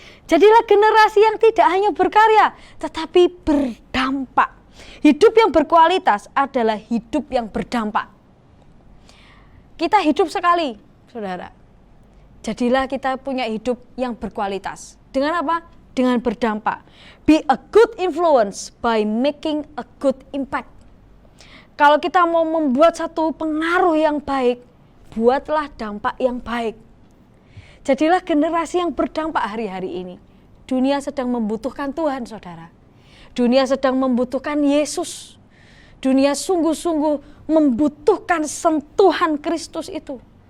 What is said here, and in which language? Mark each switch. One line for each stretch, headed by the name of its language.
Indonesian: Jadilah generasi yang tidak hanya berkarya, tetapi berdampak. Hidup yang berkualitas adalah hidup yang berdampak. Kita hidup sekali, saudara. Jadilah kita punya hidup yang berkualitas. Dengan apa? Dengan berdampak.
English: Be a good influence by making a good impact.
Indonesian: Kalau kita mau membuat satu pengaruh yang baik, buatlah dampak yang baik. Jadilah generasi yang berdampak hari-hari ini. Dunia sedang membutuhkan Tuhan, saudara. Dunia sedang membutuhkan Yesus. Dunia sungguh-sungguh membutuhkan sentuhan Kristus itu.